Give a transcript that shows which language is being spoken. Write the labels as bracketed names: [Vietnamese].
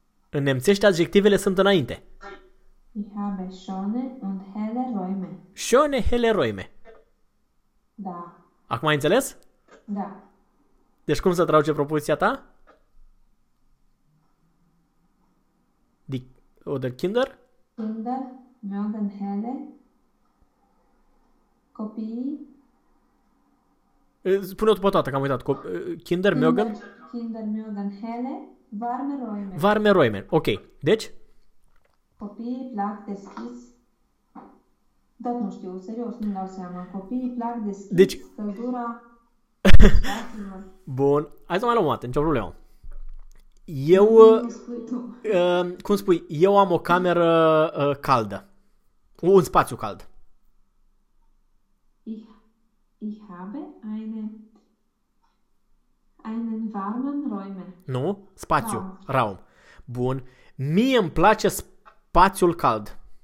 [Romanian] În nemțește, adjectivele sunt înainte. [German] Ich habe schöne und helle Räume. Schöne, helle Räume. [Romanian] Da. Acum ai înțeles? Da. Deci cum se traduce propoziția ta? [German] Oder Kinder? Kinder mögen helle Copii. [Romanian] Spune-o după toată, că am uitat. [German] Kinder mögen? Kinder mögen helle warme Räume. Warme Räume. Ok. Deci? [Romanian] Copiii plac deschis. Dar nu știu, serios, nu-mi dau seama. Copiii plac Deci. deschis, căldura. Bun. Hai să mai luăm o dată, nicio problemă. Eu. Nu spui tu. Cum spui? Eu am o cameră caldă. Un spațiu cald. [German] Ich habe einen warmen Räume. [Romanian] Nu? Spațiu. [German] Raum. Raum. Bun. [Romanian] Mie îmi place spațiul cald.